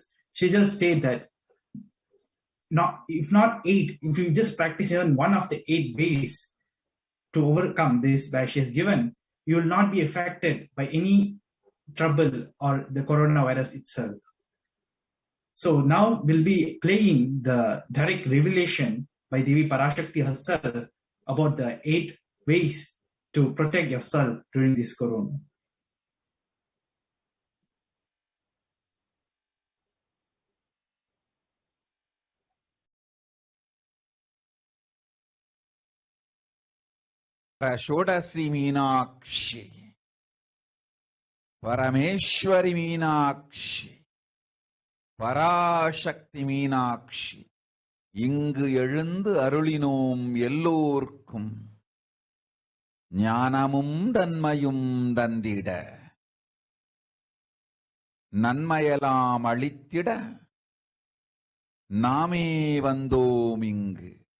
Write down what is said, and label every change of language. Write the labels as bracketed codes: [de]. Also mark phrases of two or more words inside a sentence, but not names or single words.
[en] She just said that if not 8, if you just practice even one of the 8 ways, to overcome this where she has given, you will not be affected by any trouble or the coronavirus itself. So now we'll be playing the direct revelation by Devi Parashakti herself about the 8 ways to protect yourself during this corona. [ta] षोडशी मीनाक्षी, Parameshwari மீனாட்சி, பராசக்தி மீனாட்சி, இங்கு எழுந்து அருளினோம் எல்லோர்க்கும் ஞானமும் தன்மையும் தந்திட, நன்மையெல்லாம் அளித்திட நாமே வந்தோம் இங்கு.